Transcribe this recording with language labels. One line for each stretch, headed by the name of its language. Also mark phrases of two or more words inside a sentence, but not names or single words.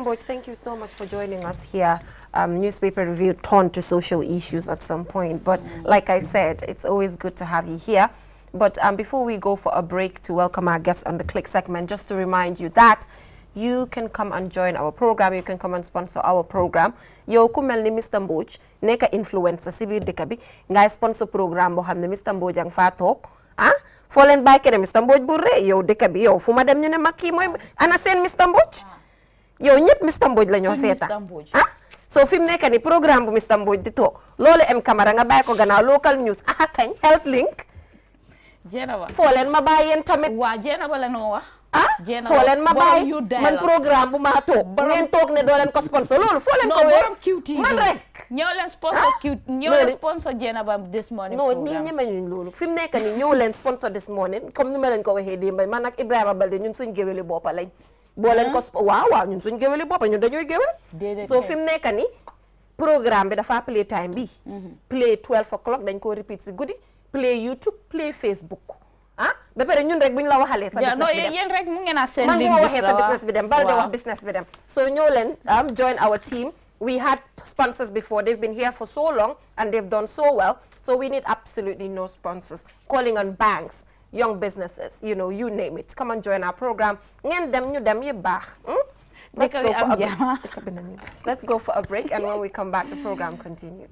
English: Mboch, thank you so much for joining us here. Newspaper review turned to social issues at some point, but like I said, it's always good to have you here. But before we go for a break to welcome our guests on the Click segment, just to remind you that you can come and join our program. You can come and sponsor our program.
Wolof: Yo ku melni Mr. Mboch neka influencer si biir dëkk bi ngay sponsor program boo xam ne Mr. Mboch ang fa toog foo leen bàyyi kenn Mr. Mboch bu rëy yow dëkk bi yow fu ma dem ñu ne ma kii mooy ana seen Mr. Mboch yow ñëpp Mr. Mboch la ñoo seetaan so fi mu nekk ni programme bu Mr. Mboch di toog loolu em camara nga bàyyi ko gannaaw
English: local news
Wolof: kañ
English: health link
Wolof: foo leen ma bàyyi yéen tamit la noo wax foo leen ma bàyyi man programme bu ma toog ngeen toog ne doo leen ko sponsor loolu foo leen ko borom QTV man rek ñëw leen sponsor ñëw leen sponsor Jenaba
English: this morning
Wolof: non nii ñemeñuñ loolu fi mu nekk ni ñëw leen sponsor
English: this morning
Wolof: comme ni ma leen ko waxee démb man ak Ibrahima Balde ñun suñ géwéli boppa lañ boo leen ko waaw ñun suñ géwéli boppa ñun dañuy géwél so fi mu nekk ni programme bi dafa play time bi play 12 o'clock dañ ko repeat si guddi play YouTube play Facebook ba pare ñun rek buñ la waxalee sa business bi dem yéen rek mu ngeen a seen man moo waxee sa business bi dem Balde wax business bi dem so ñëw leen
English: join our team. We had sponsors before. They've been here for so long and they've done so well. So we need absolutely no sponsors. Calling on banks, young businesses, you know, you name it. Come and join our program. Let's go for a break, and when we come back, the program continues.